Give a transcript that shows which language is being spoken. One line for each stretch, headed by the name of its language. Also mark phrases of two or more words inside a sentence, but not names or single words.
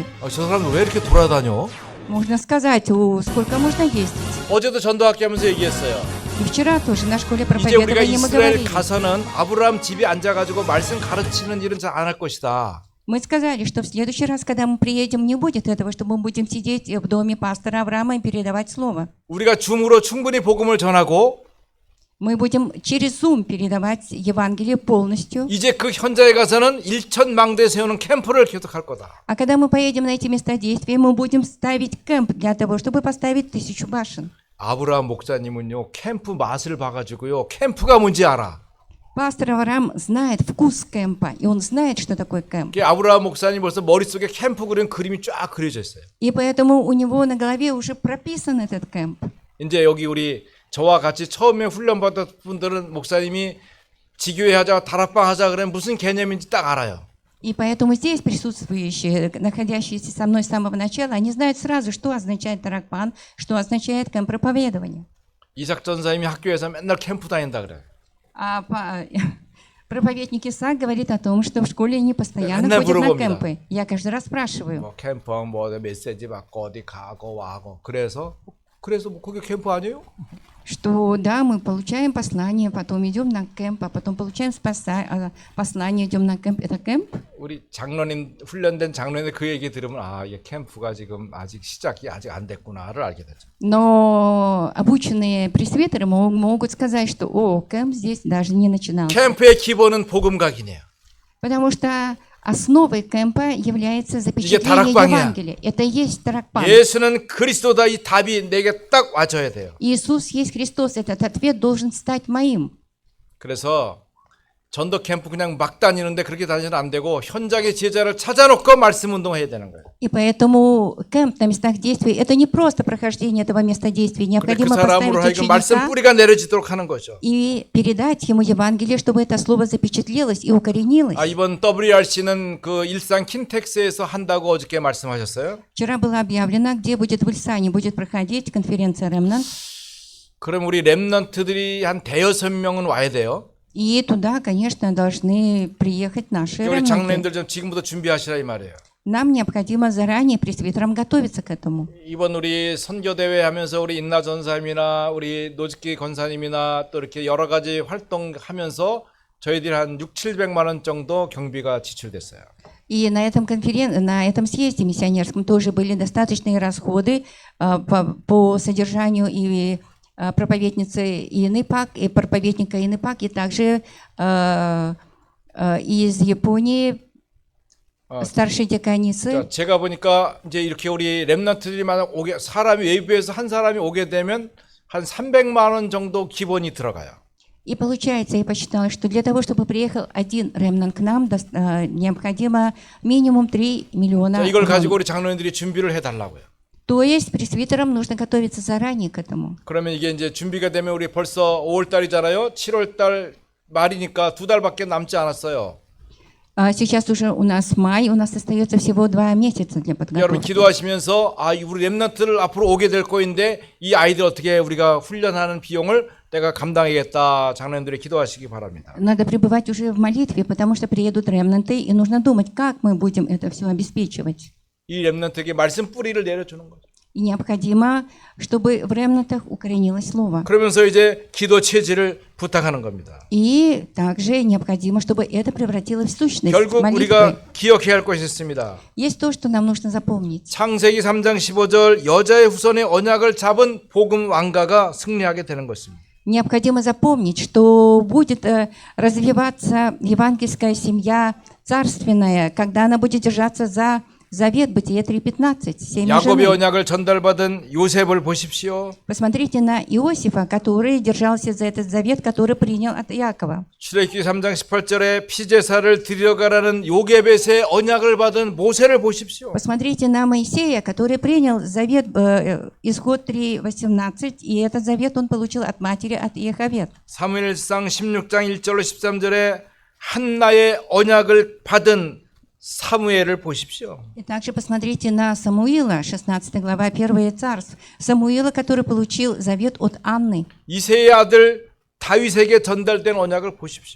Korean: 저 사람들 왜 이렇게 돌아다녀?
Russian: Можно сказать, сколько можно ездить.
Korean: 어제도 전도학교 하면서 얘기했어요.
Russian: И вчера тоже на школе
Korean: 이제 우리가
Russian: проповедования мы
Korean: 이스라엘
Russian: говорили.
Korean: 가서는 아브라함 집에 앉아가지고 말씀 가르치는 일은 잘 안 할 것이다.
Russian: Мы сказали, что в следующий раз, когда мы приедем, не будет этого, что мы будем сидеть в доме пастора Авраама и передавать слово.
Korean: 우리가 줌으로 충분히 복음을 전하고
Russian: Мы будем через Zoom передавать Евангелие полностью.
Korean: 이제 그 현장에 가서는 일천망대 세우는 캠프를 계속할 거다.
Russian: А когда мы поедем на эти места действия, мы будем ставить кемп для того, чтобы поставить 1000 башен.
Korean: 아브라함 목사님은요 캠프 맛을 봐가지고요 캠프가 뭔지 알아.
Russian: Пастор Авраам знает вкус кемпа, и он знает, что такое кемп.
Korean: 이게 아브라함 목사님 벌써 머릿속에 캠프 그린 그림이 쫙 그려져 있어요.
Russian: И поэтому у него на голове уже прописан этот кемп.
Korean: 이제 여기 우리 저와 같이 처음에 훈련받은 분들은 목사님이 지교회 하자 다락방 하자 그러면 무슨 개념인지 딱 알아요.
Russian: И поэтому здесь присутствующие, находящиеся со мной с самого начала, они знают сразу, что означает таракпан, что означает кемп проповедования.
Korean: 이삭 전사님이 학교에서 맨날 캠프 다닌다 그래.
Russian: А проповедник Исаак говорит о том, что в школе они постоянно
Korean: 맨날
Russian: ходят на
Korean: 물어봅니다.
Russian: кемпы. Я каждый раз спрашиваю,
Korean: 뭐 캠프하면 뭐 메시지 받고 어디 가고 와고 그래서 뭐 그게 캠프 아니에요?
Russian: что да, мы получаем послание, потом идем на кемп, а потом получаем послание, идем на кемп. Это кемп?
Korean: 우리 장로님 훈련된 장로님 그 얘기 들으면 아 이게 캠프가 지금 아직 시작이 아직 안 됐구나를 알게 되죠.
Russian: Но обученные пресвитеры могут сказать, что о, кемп здесь даже не начинался.
Korean: 캠프의 기본은 복음 각인이에요.
Russian: Потому что основой кемпа является запечатление
Korean: таракпан이야.
Russian: Евангелия. Это и есть таракпан.
Korean: 예수는 그리스도다 이 답이 내게 딱 와줘야 돼요.
Russian: Иисус есть Христос. Этот ответ должен стать моим.
Korean: 그래서 전도 캠프 그냥 막 다니는데 그렇게 다니면 안 되고 현장의 제자를 찾아놓고 말씀 운동해야 되는 거예요.
Russian: И поэтому кемп на местах действий – это не просто прохождение этого места действий.
Korean: 근데 그
Russian: Необходимо
Korean: 사람으로
Russian: поставить
Korean: 하여금 말씀
Russian: ученика
Korean: 뿌리가 내려지도록 하는 거죠.
Russian: и передать ему Евангелие, чтобы это слово запечатлелось и укоренилось.
Korean: 아, 이번 WRC는 그 일산 킨텍스에서 한다고 어저께 말씀하셨어요?
Russian: Вчера было объявлено, где будет в Ильсане будет проходить конференция «Ремнант».
Korean: 그럼 우리 렘넌트들이 한 대여섯 명은 와야 돼요.
Russian: И туда, конечно, должны приехать наши
Korean: 우리
Russian: ремнанты.
Korean: 장로님들 좀 지금부터 준비하시라 이 말이에요.
Russian: Нам необходимо заранее пресвитерам готовиться к этому.
Korean: 이번 우리 선교 대회 하면서 우리 인나 전사님이나 우리 노즈키 권사님이나 또 이렇게 여러 가지 활동하면서 저희들이 한 6,700만 원 정도 경비가 지출됐어요.
Russian: И на этом съезде миссионерском тоже были достаточные расходы по содержанию и проповедницы Инипак, и проповедника Инипак, и также из Японии старшей деканисы.
Korean: 제가 보니까 이제 이렇게 우리 렘넌트들이 만약 오게 사람이 외부에서 한 사람이 오게 되면 한 300만 원 정도 기본이 들어가요.
Russian: И получается, я посчитала, что для того, чтобы приехал один ремнант к нам, необходимо минимум 3 миллиона.
Korean: 이걸 가지고 우리 장로님들이 준비를 해달라고요.
Russian: То есть пресвитерам нужно готовиться заранее к этому.
Korean: 그러면 이게 이제 준비가 되면 우리 벌써 5월 달이잖아요. 7월 달 말이니까 2달밖에 남지 않았어요.
Russian: Сейчас уже у нас май, у нас остается всего 2 месяца для
Korean: 여러분
Russian: подготовки.
Korean: 기도하시면서 아 우리 렘넌트를 앞으로 오게 될 거인데 이 아이들 어떻게 우리가 훈련하는 비용을 내가 감당하겠다. 장로님들이 기도하시기 바랍니다.
Russian: Надо пребывать уже в молитве, потому что приедут ремнанты, и нужно думать, как мы будем это все обеспечивать.
Korean: 이 렘넌트에게 말씀 뿌리를 내려주는 거죠.
Russian: И необходимо, чтобы в ремнантах укоренилось слово.
Korean: 그러면서 이제 기도 체질을 부탁하는 겁니다.
Russian: И также необходимо, чтобы это превратилось в сущность
Korean: 결국
Russian: молитвы.
Korean: 우리가 기억해야 할 것이 있습니다.
Russian: Есть то, что нам нужно запомнить.
Korean: 창세기 3장 15절 여자의 후손의 언약을 잡은 복음 왕가가 승리하게 되는 것입니다.
Russian: Необходимо запомнить, что будет развиваться евангельская семья царственная, когда она будет держаться за завет Бытие 3:15. Семя
Korean: 야곱의
Russian: жены.
Korean: 언약을 전달받은 요셉을 보십시오.
Russian: Посмотрите на Иосифа, который держался за этот завет, который принял от Иакова.
Korean: 출애굽기 3장 18절에 피제사를 드려가라는 요게벳의 언약을 받은 모세를 보십시오.
Russian: Посмотрите на Моисея, который принял завет Исход 3:18, и этот завет он получил от матери, от Иеховед.
Korean: 사무엘상 16장 1절로 13절에 한나의 언약을 받은 사무엘을 보십시오.
Russian: И также посмотрите на Самуила, 16 глава, 1 царств. Самуила, который получил завет от Анны.
Korean: 이새의 아들 다윗에게 전달된 언약을 보십시오.